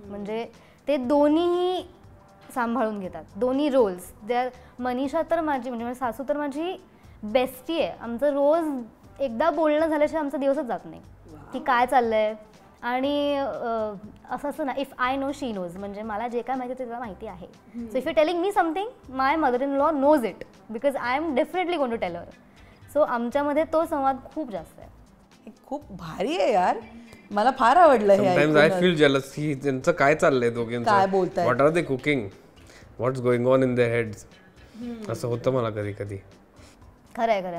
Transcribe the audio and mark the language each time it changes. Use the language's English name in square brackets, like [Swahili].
[Marathi] म्हणजे ते दोन्हीही सांभाळून घेतात, दोन्ही रोल्स. मनीषा तर माझी, म्हणजे माझी सासू तर माझी बेस्टी आहे. आमचं रोज एकदा बोलणं झाल्याशिवाय आमचा दिवसच जात नाही की काय चाललंय. आणि असं असं ना, [English] if I know she knows, [Marathi] म्हणजे मला जे काय माहिती ते तुला माहिती आहे. [English] So if you telling me something, my mother in law knows it, because I am definitely going to tell her. [Marathi] So आमच्यामध्ये तो संवाद खूप जास्त आहे. हे खूप भारी आहे यार, मला फार आवडलं हे [English] sometimes I feel jealous [Marathi] की त्यांचं काय चाललंय दोघांचं, काय बोलताय, [English] what are they cooking, what's going on in their heads, [Marathi] असं होतं मला कधी कधी. खरं आहे.